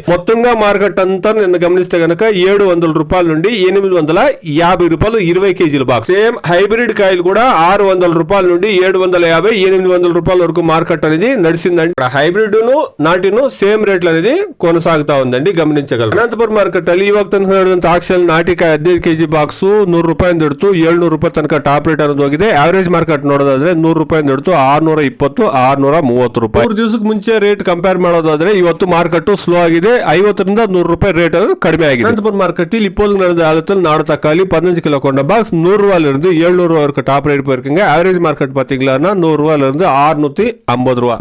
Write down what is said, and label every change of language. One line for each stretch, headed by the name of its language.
Telugu: మొత్తంగా మార్కెట్ అంతా నిన్న గమనిస్తే గనక 700 రూపాయల నుండి 850 రూపాయలు 20 కేజీల బాక్స్. సేమ్ హైబ్రిడ్ కాయలు కూడా 600 రూపాయల నుండి 750, 800 రూపాయల వరకు మార్కెట్ అనేది నడిచిందండి. హైబ్రిడ్ ను నాటిను సేమ్ రేట్లు అనేది కొనసాగుతా ఉందండి, గమనించగలరు.
Kannada: ಅನಂತಪುರ ಮಾರ್ಕೆಟ್ ಅಲ್ಲಿ ಇವಾಗ ತನಕ ನಡೆದಂತ ಆಕ್ಷನ್ ನಾಟಿಕಾಯಿ 15 ಕೆಜಿ ಬಾಕ್ಸ್ 100 ರೂಪಾಯಿ ಹಿಡಿದು 700 ರೂಪಾಯಿ ತನಕ ಟಾಪ್ ರೇಟ್ ಅನ್ನೋದು ಹೋಗಿದೆ. ಆವರೇಜ್ ಮಾರ್ಕೆಟ್ ನೋಡೋದಾದ್ರೆ 100 ರೂಪಾಯಿ ಹಿಡಿದು 620, 630 ರೂಪಾಯಿ. 3 ದಿವಸಕ್ಕೆ ಮುಂಚೆ ರೇಟ್ ಕಂಪೇರ್ ಮಾಡೋದಾದ್ರೆ ಇವತ್ತು ಮಾರ್ಕೆಟ್ ಸ್ಲೋ ಆಗಿದೆ. 50 ರಿಂದ 100 ರೂಪಾಯಿ ರೇಟ್ ಕಡಿಮೆ ಆಗಿದೆ.
Tamil: ಅನಂತಪುರ ಮಾರ್ಕೆಟ್ இப்போது நடந்த ஆகத்தில் நாடு தக்காளி 15 கிலோ கொண்ட பாக்ஸ் 100 ரூபாயில இருந்து 700 ரூபாய் வரைக்கும் டாப் ரேட் போயிருக்குங்க. ஆவரேஜ் மார்க்கெட் பாத்தீங்கன்னா 100 ரூபாயில இருந்து 650 ரூபாய்.